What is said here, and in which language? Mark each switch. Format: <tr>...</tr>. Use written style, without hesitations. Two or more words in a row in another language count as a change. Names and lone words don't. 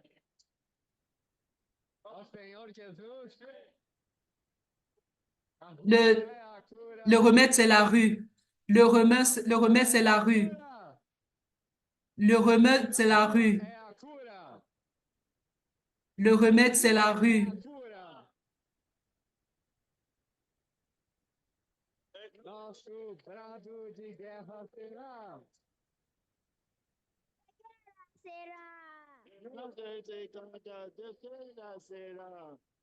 <pt>Ó Senhor Jesus.</pt> <fr>Le remède, c'est la rue. Le remède, c'est la rue. Le remède, c'est la rue. Le remède, c'est la rue.</fr> <pt>Nosso brado de guerra será. Não sei como defesa será.</pt>